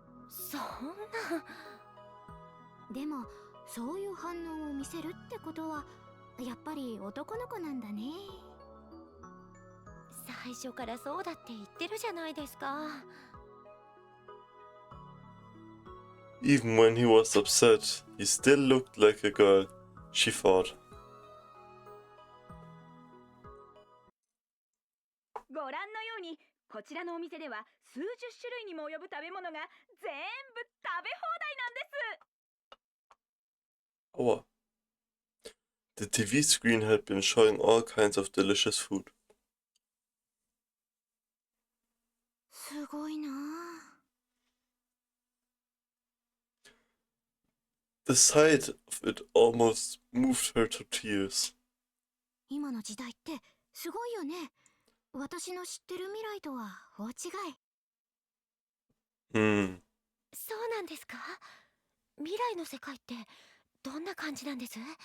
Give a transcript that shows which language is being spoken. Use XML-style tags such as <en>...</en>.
<ja>そんな。でもそういう反応を見せるってことはやっぱり男の子なんだね。最初からそうだって言ってるじゃないですか。</ja> <en>Even when he was upset, he still looked like a girl, she thought.</en> <ja>ご覧のようにこちらのお店では数十種類にも及ぶ食べ物が全部食べ放題なんです。</ja> <de>Aua.</de> <en>The TV screen had been showing all kinds of delicious food.</en> <ja>すごいな。</ja> <en>The sight of it almost moved her to tears.</en> <ja>今の時代ってすごいよね。私の知ってる未来とは大違い。そうなんですか？未来の世界ってどんな感じなんです？</ja>